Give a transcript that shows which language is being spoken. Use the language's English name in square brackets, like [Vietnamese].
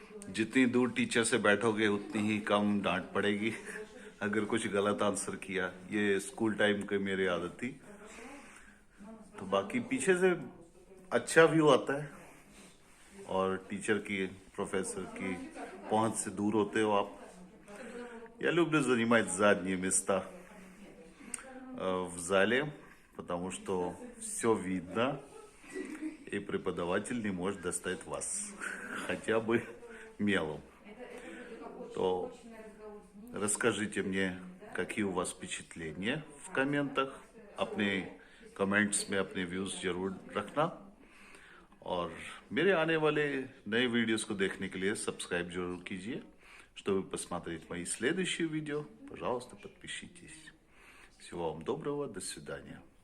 [Hindi] जितनी दूर टीचर से बैठोगे उतनी ही कम डांट पड़ेगी अगर कुछ गलत आंसर किया. ये स्कूल टाइम की मेरी आदत थी. तो बाकी पीछे से अच्छा व्यू आता है और टीचर की, प्रोफेसर की पहुंच से दूर होते हो आप. [Russian] Я люблю занимать задние места в зале, потому что все видно, и преподаватель не может достать вас хотя бы мелом. То расскажите мне, какие у вас впечатления в комментах. [Hindi] अपने कमेंट्स में अपने व्यूज़ ज़रूर रखना. और मेरे आने वाले नए वीडियोस को देखने के लिए सब्सक्राइब जरूर कीजिए. [Russian] Чтобы посмотреть мои следующие видео, пожалуйста, подпишитесь. Всего вам доброго, до свидания.